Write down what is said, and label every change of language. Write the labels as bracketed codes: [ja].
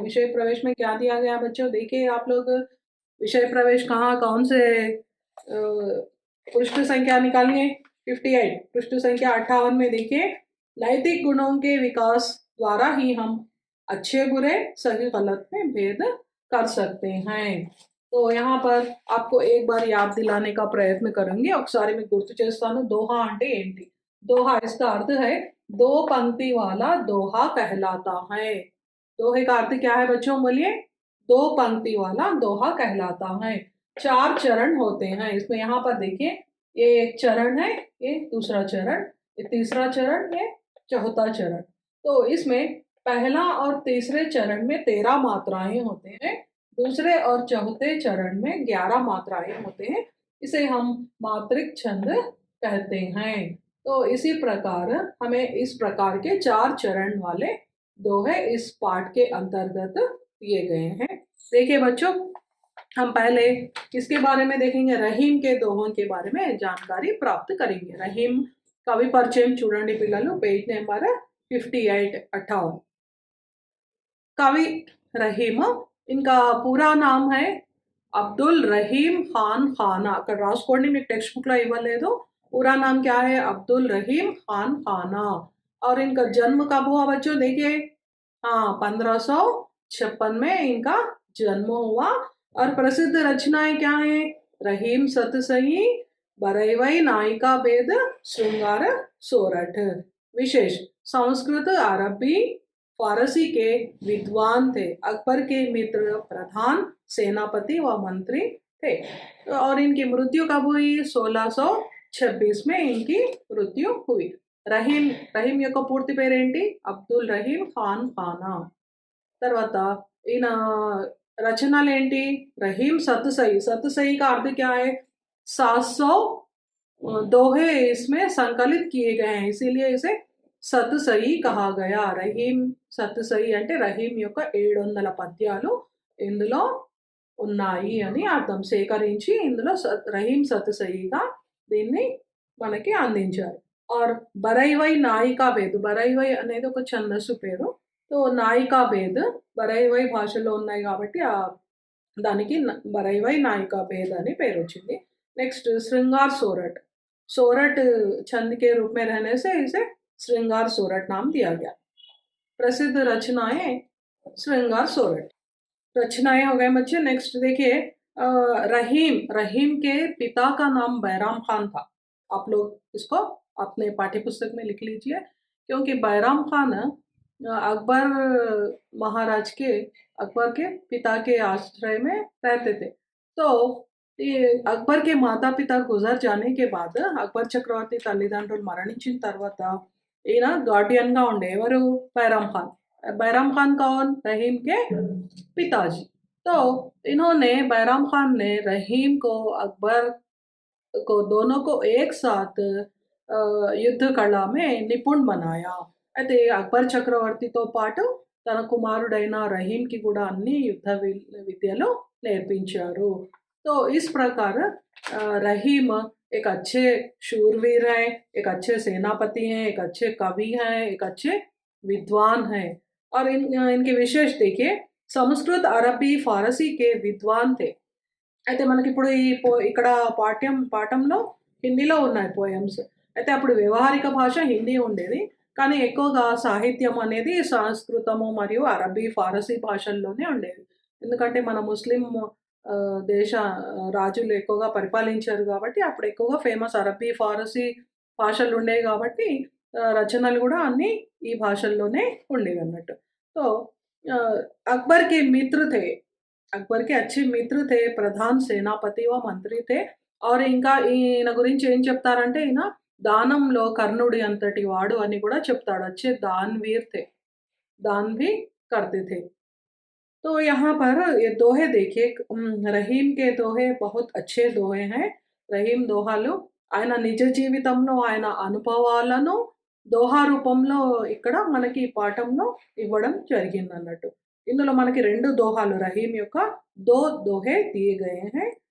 [hi] विषय प्रवेश में क्या दिया गया बच्चों? देखिए आप लोग, विषय प्रवेश कहाँ, कौन से पृष्ठ संख्या निकालिए। 58 पृष्ठ संख्या 58 में देखिए, नैतिक गुणों के विकास द्वारा ही हम अच्छे बुरे सही गलत में भेद कर सकते हैं। तो यहाँ पर आपको एक बार याद दिलाने का प्रयत्न करेंगे। ఒకసారి మీకు గుర్తు చేస్తాను, दोहा అంటే ఏంటి। दोहा इसका अर्थ है दो पंक्ति वाला दोहा कहलाता है। दोहे का अर्थ क्या है बच्चों? बोलिए। दो पंक्ति वाला दोहा कहलाता है। 4 चरण होते हैं इसमें। यहाँ पर देखिए, ये एक चरण है, ये दूसरा चरण, ये तीसरा चरण, ये चौथा चरण। तो इसमें पहला और तीसरे चरण में 13 मात्राएं होते हैं, दूसरे और चौथे चरण में 11 मात्राएं होते हैं। इसे हम मात्रिक छंद कहते हैं। तो इसी प्रकार हमें इस प्रकार के 4 चरण वाले दोहे इस पाठ के अंतर्गत दिए गए हैं। देखिए बच्चों, हम पहले किसके बारे में देखेंगे? रहीम के दोहों के बारे में जानकारी प्राप्त करेंगे। रहीम कवि परिचय [te] చూడండి పిల్లలు, [hi] पेज नंबर 58 58। कवि रहीम, इनका पूरा नाम है अब्दुल रहीम खान खाना। [te] అక్కడ రాసుకోండి, మీకు టెక్స్ట్ బుక్ లో ఇవ్వలేదు। [hi] पूरा नाम क्या है? अब्दुल रहीम खान खाना। और इनका जन्म कब हुआ बच्चों? देखिए, हाँ, 1556 में इनका जन्म हुआ। और प्रसिद्ध रचनाएं क्या है? रहीम सतसई, बरईवई नायिका भेद, श्रृंगार सोरठ। विशेष, संस्कृत अरबी फारसी के विद्वान थे। अकबर के मित्र, प्रधान, सेनापति व मंत्री थे। और इनकी मृत्यु कब हुई? 1626 में इनकी मृत्यु हुई। [te] రహీం రహీం యొక్క పూర్తి పేరేంటి? అబ్దుల్ రహీం ఖాన్ ఖానా। తర్వాత ఈయన రచనలు ఏంటి? రహీం सतसई। [hi] सतसई का अर्थ क्या है? 700 दोहे इसमें संकलित किए गए हैं, इसीलिए इसे సతసయి कहा गया। [te] రహీం సతసయి అంటే రహీం యొక్క 700 పద్యాలు ఇందులో ఉన్నాయి అని అర్థం। సేకరించి ఇందులో రహీం సతసయిగా దీన్ని మనకి అందించారు। और బరైవై నాయికా భేద్, బరైవై అనేది ఒక ఛందస్సు పేరు। సో నాయికా భేద్ బరైవై భాషలో ఉన్నాయి కాబట్టి దానికి బరైవై నాయికా భేद అని పేరు వచ్చింది। [hi] नेक्स्ट, श्रृंगार सोरठ। सोरठ छंद के रूप में रहने से इसे श्रृंगार सोरठ नाम दिया गया। प्रसिद्ध रचनाएं श्रृंगार सोरठ। रचनाएं हो गए बच्चे। नेक्स्ट देखिए, रहीम रहीम के पिता का नाम बैराम खान था। आप लोग इसको अपने पाठ्य पुस्तक में लिख लीजिए, क्योंकि बैराम खान अकबर महाराज के अकबर के पिता के आश्रय में रहते थे। तो ये అక్బర్ के మాతా పిత గుజర్ जाने के बाद [te] అక్బర్ చక్రవర్తి తల్లిదండ్రులు మరణించిన తర్వాత ఈయన గార్డియన్‌గా ఉండే ఎవరు? [hi] बैराम खान कौन? रहीम के पिताजी। तो इन्होंने बैराम खान ने रहीम को अकबर को दोनों को एक साथ యుద్ధ కళ మే నిపుణ్ బనాయా। అయితే అక్బర్ చక్రవర్తితో పాటు తన కుమారుడైన రహీంకి కూడా అన్ని యుద్ధ విద్యలు నేర్పించారు। तो इस प्रकार रहीम एक अच्छे शूरवीर हैं, एक अच्छे सेनापति हैं, एक अच्छे कवि हैं, एक अच्छे विद्वान हैं। और इनके विशेष देखिए, संस्कृत अरबी फारसी के विद्वान थे। [te] అయితే మనకిప్పుడు ఇక్కడ పాఠంలో హిందీలో ఉన్నాయి పోయమ్స్. అయితే అప్పుడు వ్యవహారిక భాష హిందీ ఉండేది. కానీ ఎక్కువగా సాహిత్యం అనేది సంస్కృతము మరియు అరబీ, ఫారసీ భాషల్లోనే ఉండేది. ఎందుకంటే మన ముస్లిం దేశ రాజులు ఎక్కువగా పరిపాలించారు కాబట్టి అప్పుడు ఎక్కువగా ఫేమస్ అరబీ, ఫారసీ భాషలు ఉండేవి కాబట్టి రచనలు కూడా అన్నీ ఈ భాషల్లోనే ఉండేవన్నట్టు. [hi] సో అక్బర్ के मित्र थे, అక్బర్ के अच्छे మిత్ర थे, ప్రధాన్ సేనాపతి వ మంత్రి थे। [te] और ఇంకా ఈయన గురించి ఏం చెప్తారంటే, ఈయన దానంలో కర్ణుడి అంతటి వాడు అని కూడా చెప్తాడు। [hi] अच्छे दानवीर थे, दान भी करते थे। तो यहाँ पर ये दोहे देखिए, రహీం के दोहे बहुत अच्छे दोहे हैं। [te] రహీం దోహాలు ఆయన నిజ జీవితంలో ఆయన అనుభవాలను దోహా రూపంలో ఇక్కడ మనకి ఈ పాఠంలో ఇవ్వడం జరిగిందన్నట్టు। ఇందులో మనకి 2 दोहाలు రహీం యొక్క [hi] 2 दोहे दिए गए हैं।